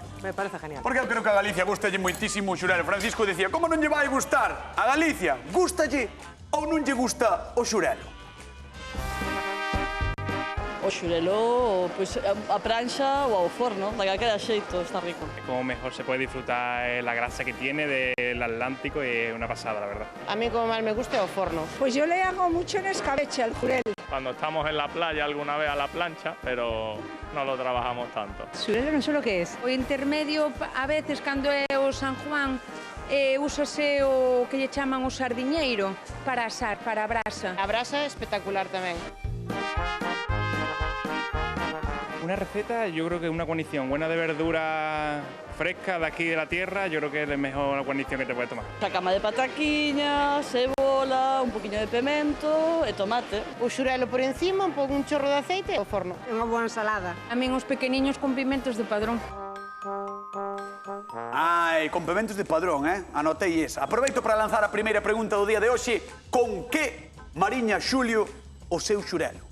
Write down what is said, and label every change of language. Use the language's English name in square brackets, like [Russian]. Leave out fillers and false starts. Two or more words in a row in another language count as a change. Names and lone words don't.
[Spanish] Me parece genial. [Galician] Porque eu creo que a Galicia gustalle moitísimo o xurelo. Francisco decía, como non lle vai gustar a Galicia? Gustalle ou non lle gusta o xurelo? O xurelo, pois, a prancha ou ao forno, de calquera xeito, está rico. [Spanish] Como mejor se puede disfrutar la grasa que tiene del Atlántico y es una pasada, la verdad. A mí como más me gusta [Galician] o forno. [Spanish] Pues yo le hago mucho en escabeche al jurel. Cuando estamos en la playa alguna vez a la plancha, pero no lo trabajamos tanto. [Galician] Xurelo non sei o que é. O intermedio, a veces, cando é o San Juan, úsase o que lle chaman o sardiñeiro para asar, para a brasa. A brasa é espectacular tamén. [Spanish] Una receta, yo creo que una guarnición buena de verdura fresca de aquí de la tierra, yo creo que es la mejor guarnición que te puedes tomar. [Galician] Xacama de pataquiña, cebola, un poquinho de pimento e tomate. O xurelo por encima, un chorro de aceite e o forno. É unha boa ensalada. A min os pequeniños con pimentos de Padrón. Ai, complementos de Padrón, Anotei esa. Aproveito para lanzar a primeira pregunta do día de hoxe. Con que mariña Xulio o seu xurelo?